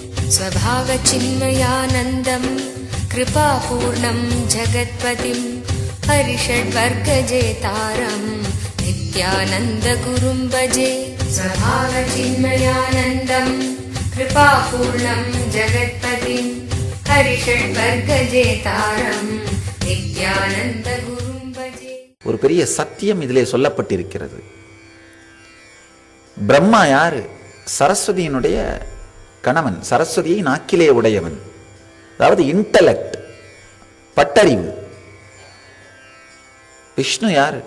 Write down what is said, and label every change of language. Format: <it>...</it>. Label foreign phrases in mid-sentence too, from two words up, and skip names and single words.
<sa>स्वभावचिन्मयानन्दं कृपापूर्णं जगत्पतिं हरिषड्वर्गजेतारं नित्यानन्दगुरुं भजे। स्वभावचिन्मयानन्दं कृपापूर्णं जगत्पतिं हरिषड्वर्गजेतारं नित्यानन्दगुरुं भजे।</sa> <ta>ஒரு பெரிய சத்தியம் இதிலே சொல்லப்பட்டிருக்கிறது. பிரம்மா யாரு? சரஸ்வதியினுடைய கணவன், சரஸ்வதியை நாக்கிலே உடையவன், அதாவது இன்டலெக்ட், பட்டறிவு. விஷ்ணு யாரு?</ta>